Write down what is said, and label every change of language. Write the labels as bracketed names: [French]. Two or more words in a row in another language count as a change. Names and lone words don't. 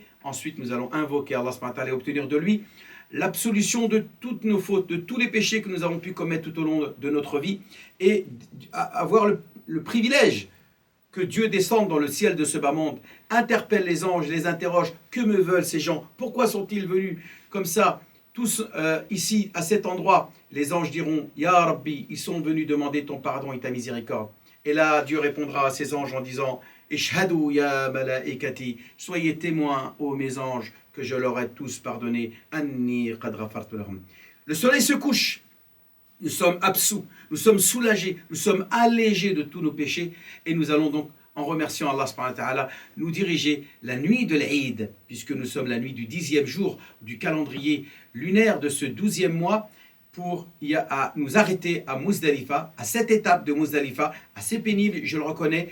[French] Ensuite, nous allons invoquer Allah [Arabic] سبحانه وتعالى [French] et obtenir de lui l'absolution de toutes nos fautes, de tous les péchés que nous avons pu commettre tout au long de notre vie et avoir le privilège que Dieu descende dans le ciel de ce bas monde, interpelle les anges, les interroge. Que me veulent ces gens? Pourquoi sont-ils venus comme ça, tous ici, à cet endroit? Les anges diront, [Arabic] يا ربي, [French] ils sont venus demander ton pardon et ta miséricorde. Et là, Dieu répondra à ces anges en disant, [Arabic] اشهدوا يا ملائكتي, [French] soyez témoins, ô mes anges, que je leur ai tous pardonné. [Arabic] أني قد غفرت لهم. [French] Le soleil se couche. Nous sommes absous, nous sommes soulagés, nous sommes allégés de tous nos péchés et nous allons donc, en remerciant Allah [Arabic] سبحانه وتعالى, [French] nous diriger la nuit de l'Aïd, puisque nous sommes la nuit du 10e jour du calendrier lunaire de ce 12e mois, pour nous arrêter à Muzdalifa, à cette étape de Muzdalifa, assez pénible, je le reconnais.